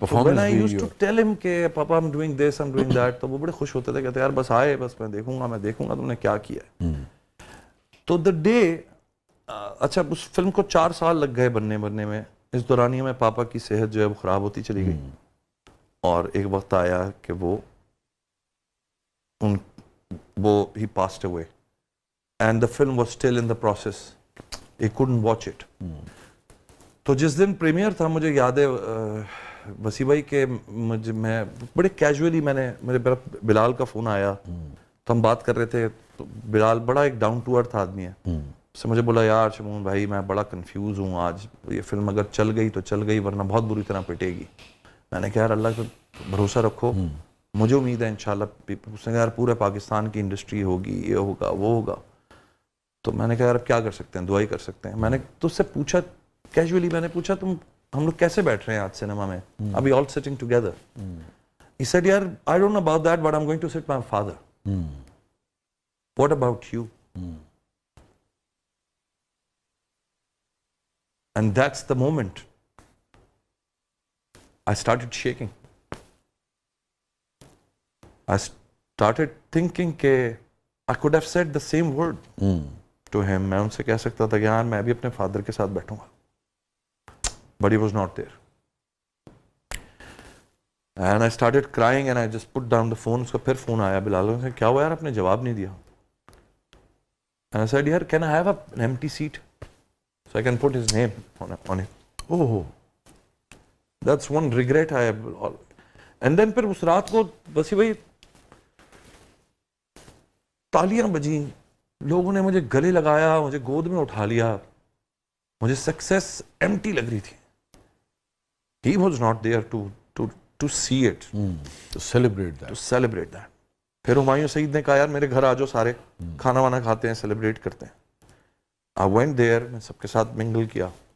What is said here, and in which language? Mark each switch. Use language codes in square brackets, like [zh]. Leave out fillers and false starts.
[ur] Performance [en] used to tell him [ur] کہ پاپا [en] I'm doing this, I'm doing that, [ur] تو وہ بڑے خوش ہوتے تھے, کہتے یار بس آئے, بس میں دیکھوں گا تم نے کیا کیا ہے. تو دا ڈے, اچھا اس فلم کو 4 سال لگ گئے بننے میں. اس دورانیہ میں پاپا کی صحت جو ہے وہ خراب ہوتی چلی گئی, اور ایک وقت آیا کہ وہ [en] he passed away and the film was still in the process. He couldn't watch it. [ur] تو جس دن پریمیئر تھا مجھے یاد ہے وسیع بھائی کہ میں بڑے کیجولی میرے بلال کا فون آیا تو ہم بات کر رہے تھے. تو بلال بڑا ایک ڈاؤن ٹو ارتھ آدمی ہے. اس سے مجھے بولا یار شمون بھائی میں بڑا کنفیوز ہوں آج, یہ فلم اگر چل گئی تو چل گئی ورنہ بہت بری طرح پٹے گی. میں نے کہا یار اللہ کو بھروسہ رکھو, مجھے امید ہے انشاءاللہ. اس نے کہا یار پورے پاکستان کی انڈسٹری ہوگی, یہ ہوگا وہ ہوگا. تو میں نے کہا یار اب کیا کر سکتے ہیں, دعائی کر سکتے ہیں. میں نے تو اس سے پوچھا کیجولی, میں نے پوچھا ہم لوگ کیسے بیٹھ رہے ہیں آج سنیما میں, ابھی آل سٹنگ ٹوگیدر. [en] He said یار I don't know about that but I'm going to sit my father. What about you? And that's the moment I started shaking. I started thinking کہ I could have said the same word to him. [ur] میں ان سے کہہ سکتا تھا کہ یار میں بھی اپنے فادر کے ساتھ بیٹھوں گا. [en] But he was not there. And I started crying and I just put down the phone. [ur] اس کا پھر فون آیا بلال سے, کیا ہوا یار آپ نے جواب نہیں دیا. [en] And I said یار can I have an empty seat so I can put his name on it. Oh. That's one regret I have. [ur] And then پھر اس رات کو وسیع بھائی تالیاں بجیں, لوگوں نے مجھے گلے لگایا, مجھے گود میں اٹھا لیا, مجھے سکسیس ایمٹی لگ رہی تھی. [en] He was not there to see it. To celebrate that. To celebrate that. [ur] پھر ہمایوں سعید نے کہا یار میرے گھر آ جاؤ سارے, کھانا وانا کھاتے ہیں, سیلیبریٹ کرتے ہیں. [en] I went there, [ur] میں سب کے ساتھ منگل کیا.